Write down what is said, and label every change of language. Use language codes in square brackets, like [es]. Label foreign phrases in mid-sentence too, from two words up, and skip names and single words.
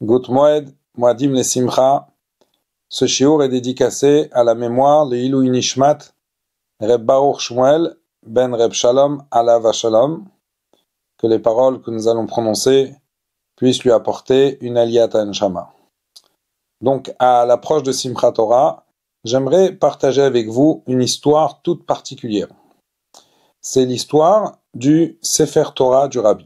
[yi] גוט מועד, [he] מועדים לשמחה. [fr] Ce shiur est dédicacé à la mémoire de [he] עילוי נשמת, [fr] Reb Baruch Shmuel, ben Reb Shalom, [he] עליו השלום. [fr] Que les paroles que nous allons prononcer puissent lui apporter une [he] עליית נשמה. [fr] Donc, à l'approche de Simchat Torah, j'aimerais partager avec vous une histoire toute particulière. C'est l'histoire du [he] ספר תורה [fr] du Rabbi.